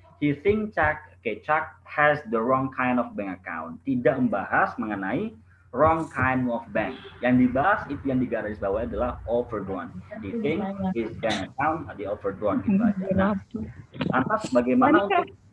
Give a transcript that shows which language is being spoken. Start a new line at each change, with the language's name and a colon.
English: He think Chuck has the wrong kind of bank account.
Indonesian: Tidak membahas mengenai
English: wrong kind of bank.
Indonesian: Yang dibahas itu yang digarisbawahi adalah overdrawn.
English: He think his bank account di overdrawn
Indonesian: gitu aja. Nah, lantas bagaimana untuk